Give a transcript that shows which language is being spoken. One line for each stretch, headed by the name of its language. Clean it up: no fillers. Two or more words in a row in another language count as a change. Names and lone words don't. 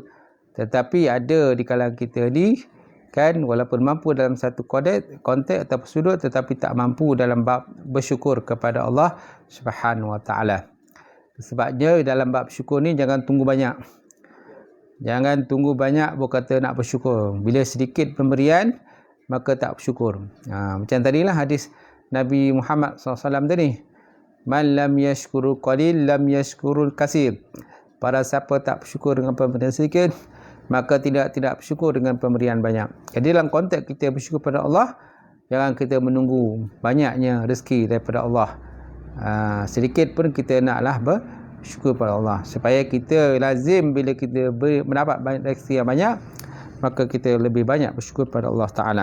Malay: Tetapi ada di kalangan kita ni, kan, walaupun mampu dalam satu konteks atau sudut, tetapi tak mampu dalam bab bersyukur kepada
Arabic: الله سبحانه وتعالى.
Malay: Sebabnya dalam bab syukur ni jangan tunggu banyak. Jangan tunggu banyak berkata nak bersyukur. Bila sedikit pemberian, maka tak bersyukur. Macam tadilah hadis Nabi Muhammad SAW tadi.
Arabic: من لم يشكر القليل لم يشكر الكثير.
Malay: Para siapa tak bersyukur dengan pemberian sedikit, maka tidak bersyukur dengan pemberian banyak. Jadi dalam konteks kita bersyukur pada Allah, jangan kita menunggu banyaknya rezeki daripada Allah. Sedikit pun kita naklah bersyukur pada Allah. Supaya kita lazim bila kita mendapat rezeki yang banyak, maka kita lebih banyak bersyukur pada
Arabic: الله تعالى.